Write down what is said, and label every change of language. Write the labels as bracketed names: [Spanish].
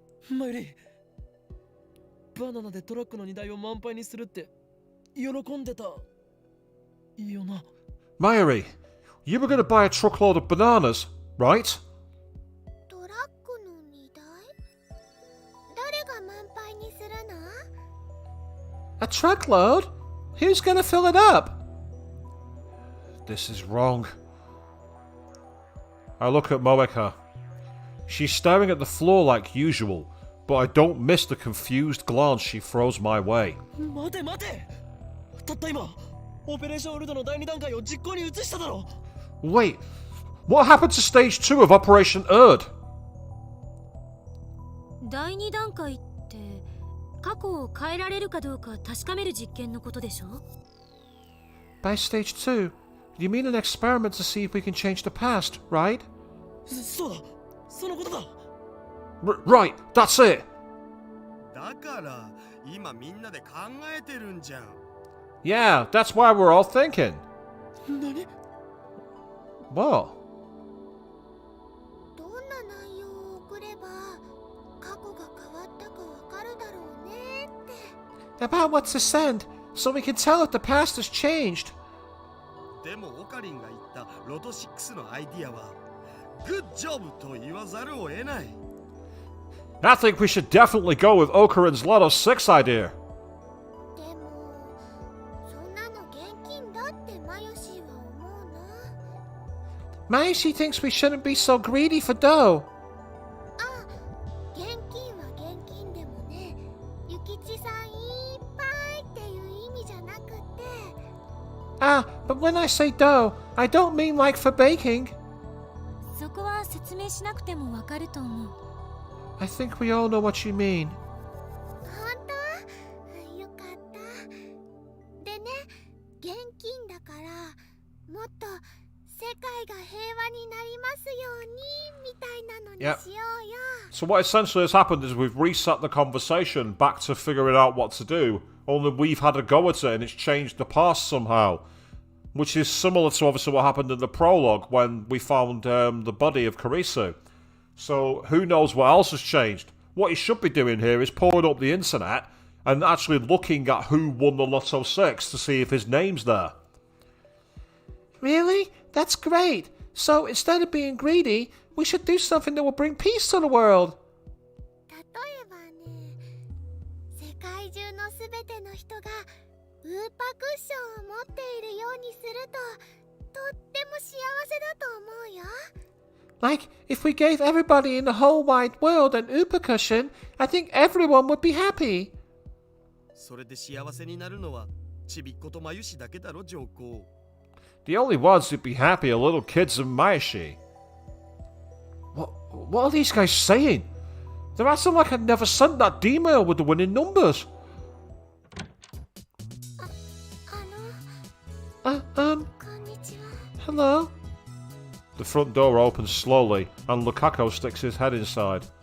[Japanese] マイリー、バナナでトラックの荷台を満杯にするって喜んでたよな。 [English] Mayuri, you were going to buy a truckload of bananas, right? [Japanese] トラックの荷台？誰が満杯にするの？ [English] A truckload? Who's going to fill it up? This is wrong. I look at Moeka. She's staring at the floor like usual, but I don't miss the confused glance she throws my way. [Japanese] 待て待て、たった今オペレーションウルドの第2段階を実行に移しただろ。 [English] Wait, what happened to stage 2 of Operation Erd? [Japanese] 第2段階って過去を変えられるかどうか確かめる実験のことでしょ？ [English] By stage 2, you mean an experiment to see if we can change the past, right? [Japanese] そうだ、そのことだ。 [English] Right, that's it. [Japanese] だから今みんなで考えてるんじゃん。 [English] Yeah, that's why we're all thinking. [Japanese] 何？ [English] What? [Japanese] どんな内容を送れば過去が変わったかわかるだろうねって。 [English] About what to send, so we can tell if the past has changed. [Japanese] でもオカリンが言ったロト6のアイディアはグッジョブと言わざるを得ない。 [English] I think we should definitely go with Okarin's Lotto 6 idea. [Japanese] でもそんなの現金だってマヨシーは思うな。 [English] Mayushi thinks we shouldn't be so greedy for dough. [Japanese] あ、現金は現金でもね、ゆきちさんいっぱいっていう意味じゃなくて。 [English] Ah, but when I say dough, I don't mean like for baking. [Japanese] そこは説明しなくてもわかると思う。 [English] I think we all know what you mean. [Japanese] 本当？よかった。でね、現金だからもっと世界が平和になりますようにみたいなのにしようよ。 [English] So what essentially has happened is we've reset the conversation back to figuring out what to do, only we've had a go at it and it's changed the past somehow. Which is similar to obviously what happened in the prologue when we found the body of Kurisu. So who knows what else has changed. What he should be doing here is pulling up the internet and actually looking at who won the Lotto 6 to see if his name's there. Really? That's great. So instead of being greedy, we should do something that will bring peace to the world. [Japanese] 例えばね、世界中のすべての人がウーパクッションを持っているようにするととっても幸せだと思うよ。 [English] Like, if we gave everybody in the whole wide world an Upa cushion, I think everyone would be happy. [Japanese] それで幸せになるのはちびっことまゆしだけだろ、上皇。 [English] The only ones who'd be happy are little kids and Mayashi. What are these guys saying? They're acting like I'd never sent that D-mail with the winning numbers. Hello? The front door opens slowly, and Lukaku sticks his head inside.